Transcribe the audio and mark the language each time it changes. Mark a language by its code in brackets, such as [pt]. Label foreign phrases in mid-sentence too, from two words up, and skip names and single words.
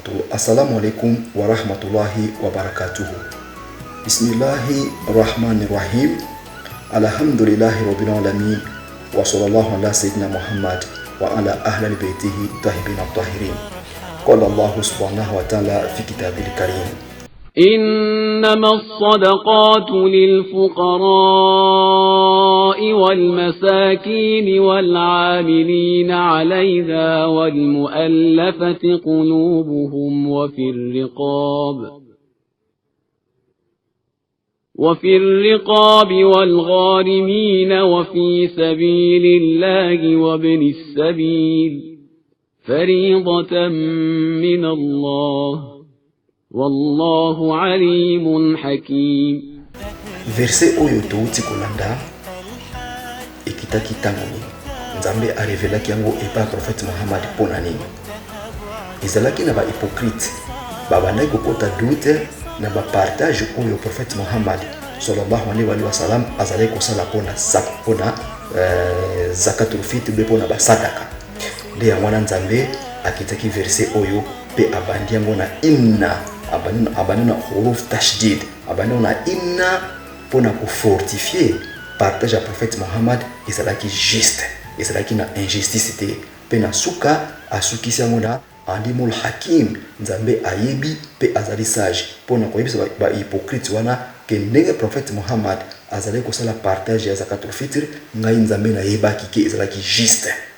[ar] السلام عليكم ورحمة الله وبركاته. بسم الله الرحمن الرحيم. الحمد لله رب العالمين. وصلى الله على سيدنا محمد وعلى آل بيته الطيبين الطاهرين. قال الله سبحانه وتعالى في الكتاب الكريم. إنما الصدقات للفقراء والمساكين والعاملين عليها والمؤلفة قلوبهم وفي الرقاب والغارمين وفي سبيل الله وابن السبيل فريضة من الله والله عليم حكيم. [ln] Verset oyo touti kolanda ekitaki tangoni Nzambe arevelaki yango epa prophète Muhammad pona nini ezalaki na ba hypocrite babandaki kokota doute na ba partage oyo prophète Muhammad [ar] صلى الله عليه وسلم [ln] azalaki kosala pona [ar] زكاة الفطر [ln] be pona basadaka nde yango na Nzambe akitaki verset oyo pe abandi yango na inna abanona huruf tashdid abanona inna pona ko fortifier partage ya prophète Muhammad ezalaki juste ezalaki na injustice te pe na suka asukisi yango na [ar] عليم حكيم [ln] Nzambe ayebi pe azali sage pona koyebisa ba hypocrite wana ke ndenge prophète Muhammad azali kosala partage ya [ar] زكاة الفطر [ln] ngai Nzambe na yebaki ke ezalaki juste